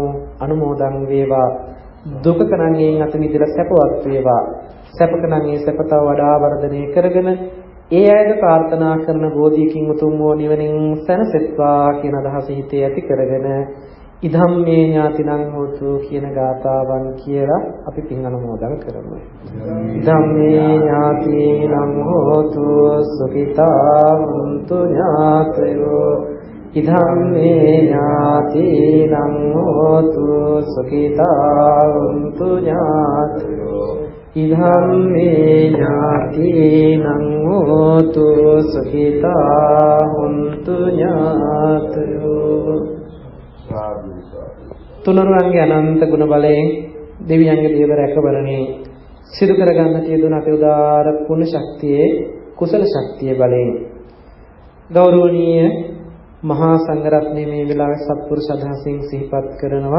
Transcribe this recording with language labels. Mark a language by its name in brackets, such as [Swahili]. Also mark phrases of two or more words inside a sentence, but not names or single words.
[Sinhala] අනුමෝදන් වේවා. දුකක නම් එයින් අත මිදලා සැපවත් වේවා. සැපක නම් ඒ සැපත වඩා වර්ධනය කරගෙන ඒ අයද ප්‍රාර්ථනා කරන බෝධියකින් උතුම් වූ නිවනින් සැනසෙත්වා කියන අදහස හිතේ ඇති කරගෙන [Pali] ඉදම් මේ ඥාතිනම් හෝතු [Sinhala] කියන ගාථාවන් කියලා අපි පින් අනුමෝදන් කරමු. [Pali] ඉදම් මේ ඥාතිනම් හෝතු සුඛිතා හුන්තු ඥාතයෝ ඉදම් මේ ඥාතිනම් හෝතු සුඛිතා හුන්තු ඥාතයෝ ඉදම් මේ ඥාතිනම් හෝතු සුඛිතා හුන්තු ඥාතයෝ. [Sinhala] තුනුරුවන්ගේ අනන්ත ගුණ බලයෙන් දෙවියන්ගේ දේව රැකවරණේ සිදු කරගන්නට යෙදුන අපේ උදාර පුණ්‍ය ශක්තියේ කුසල ශක්තිය බලයෙන් ගෞරවනීය මහා සංඝරත්නයේ මේ වෙලාවේ සත්පුරුෂ අදහසින් සිහිපත් කරනවා.